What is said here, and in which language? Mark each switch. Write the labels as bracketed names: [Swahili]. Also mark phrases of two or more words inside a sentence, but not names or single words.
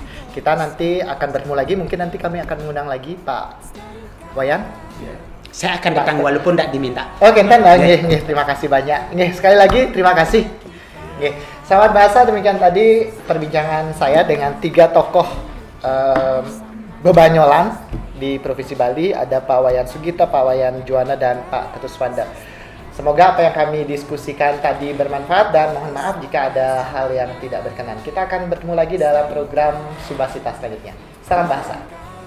[Indonesian] Kita nanti akan bertemu lagi, mungkin nanti kami akan mengundang lagi Pak Wayan. Saya akan datang walaupun tidak diminta. Oke, nggih, terima kasih banyak. Nggih, sekali lagi terima kasih. Nggih, sahabat bahasa demikian tadi perbincangan saya dengan 3 tokoh Bebanyolan di Provinsi Bali. Ada Pak Wayan Sugita, Pak Wayan Juwana, dan Pak Ketut Swanda. Semoga apa yang kami diskusikan tadi bermanfaat dan mohon maaf jika ada hal yang tidak berkenan. Kita akan bertemu lagi dalam program Subasita selanjutnya. Salam bahasa.